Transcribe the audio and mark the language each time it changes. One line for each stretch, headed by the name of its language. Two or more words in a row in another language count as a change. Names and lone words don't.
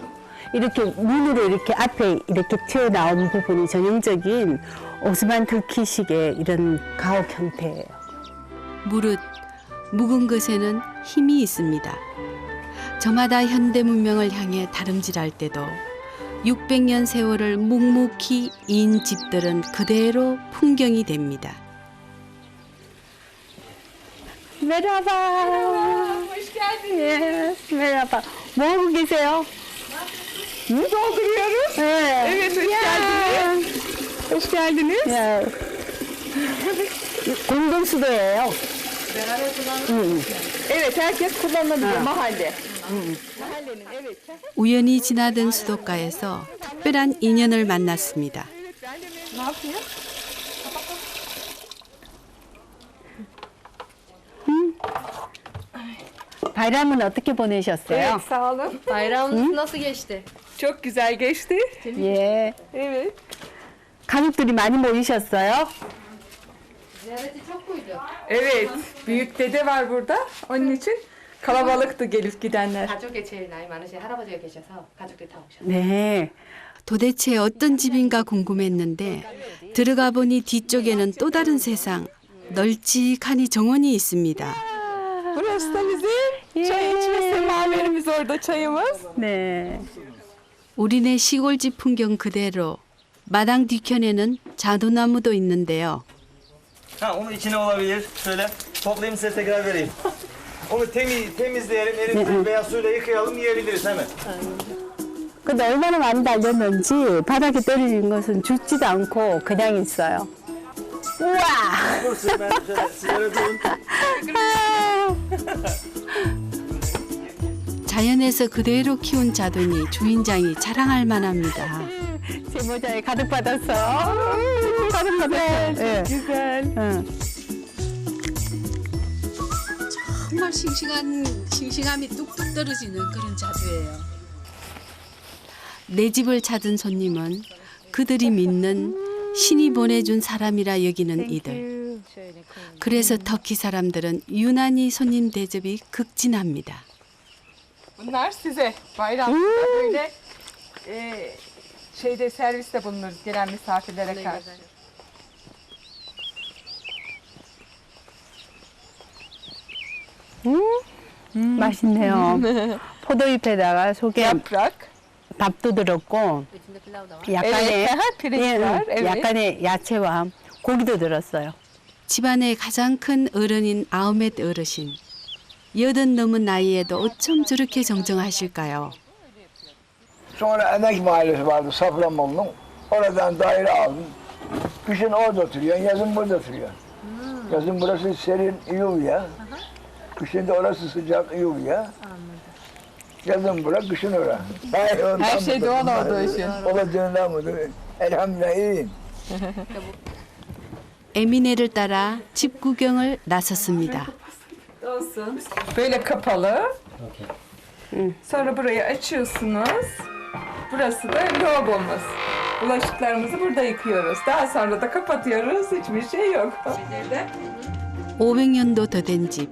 Korean: 이렇게 문으로 이렇게 앞에 이렇게 튀어나온 부분이 전형적인 오스만 터키식의 이런 가옥 형태예요. 무릇 묵은 것에는 힘이 있습니다. 저마다 현대 문명을 향해 다름질할 때도 600년 세월을 묵묵히 이은 집들은 그대로 풍경이 됩니다.
Turkish: Merhaba. Hoş geldiniz. Merhaba.
Korean: 뭐 하고 계세요?
Turkish: Dolduruyoruz. Evet, hoş geldiniz. Hoş geldiniz.
Korean: 야, 공동수도예요.
Turkish: Evet herkes kullanabiliyor mahalle. Mahallenin evet.
Korean: 우연히 지나던 수도가에서 특별한 인연을 만났습니다.
Turkish: Ne yapıyor?
Korean: 바람은 어떻게 보내셨어요?
Turkish: Evet sağ olun. Bayramınız nasıl geçti? Çok güzel geçti.
Korean: 예.
Turkish: Evet.
Korean: 가족들이 많이 모이셨어요?
Turkish: Ziyareti çok muydu? Evet. Büyük dede var burada. Onun için kalabalıktı gelip gidenler.
Korean: 가족에 제일 나이 많으신 할아버지가 계셔서 가족들이 다 오셨어요. 네. 도대체 어떤 집인가 궁금했는데 들어가 보니 뒤쪽에는 또 다른 세상, 널찍하니 정원이 있습니다.
Turkish: Burası da bizim çay içme semaverimiz orada çayımız.
Korean: 네. 우리네 시골집 풍경 그대로 마당 뒤편에는 자두나무도 있는데요.
Turkish: Ha onu içine olabilir. Şöyle toplayayım size tekrar vereyim. Onu temizleyelim, eritip veya suyla yıkayalım yiyebiliriz hemen.
Korean: 근데 얼마나 많이 달렸는지 바닥에 떨어진 것은 죽지도 않고 그냥 있어요. 우와!
Turkish: Dursun ben şöyle sigara durun.
Korean: 자연에서 그대로 키운 자두니 주인장이 자랑할 만합니다. 제 모자에 가득 받았어. 가득 받았어. 예. 정말 싱싱함이 뚝뚝 떨어지는 그런 자두예요. 내 집을 찾은 손님은 그들이 믿는 신이 보내준 사람이라 여기는 이들. 그래서 터키 사람들은 유난히 손님 대접이 극진합니다.
Turkish: Bunlar size bayramda böyle şeyde serviste bulunur gelen misafirlere karşı.
Korean: 맛있네요. 포도잎에다가 속에
Turkish: Yaprak,
Korean: 밥도 들었고
Turkish: içinde pilav da var.
Korean: 약간의
Turkish: pirinç var, evet.
Korean: 약간의 야채와 고기도 들었어요. 집안의 가장 큰 어른인 아흐메트 어르신. 80 넘은 나이에도 어쩜 저렇게 정정하실까요?
Turkish: Sonra Emek Mahallesi vardı Safranbolu'nun. Oradan daire aldım. Kışın orada oturuyorsun, yazın burada oturuyorsun. Yazın burası serin, iyi oluyor. Kışın da orası sıcak, iyi oluyor. Yazın bura, kışın ora. Her şey doğal olduğu için. Olacağından mıdır? Elhamdülillah iyiyim.
Korean: 에미네를 따라 집 구경을 나섰습니다.
Turkish: Olsun. Böyle kapalı. Sonra burayı açıyorsunuz. Burası da lavabomuz. Bulaşıklarımızı burada yıkıyoruz. Daha sonra da kapatıyoruz. Hiçbir şey yok.
Korean: 500년도 더 된 집.